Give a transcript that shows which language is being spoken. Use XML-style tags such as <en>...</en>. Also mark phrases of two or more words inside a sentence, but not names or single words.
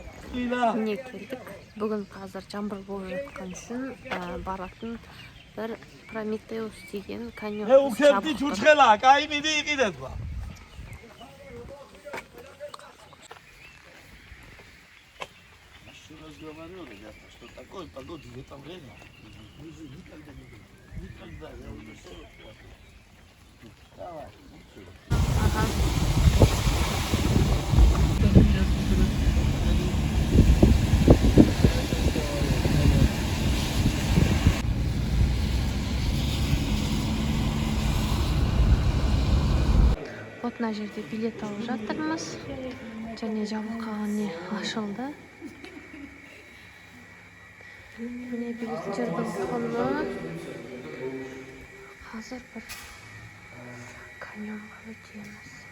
<kk>Міне келдік. Бүгін қазір жаңбыр болып жатқан үшін баратын бір Прометеус деген каньон жабық тұр.</kk> <ru>Что такое погода в это время? Никогда. Я уже 40 лет. Давай. Ага.</ru> <kk>Вот мына жерде билет алып жатырмыз. Және жабылған не ашылды. Міне билеттердің құны. Қазір бір каньонға өтеміз.</kk>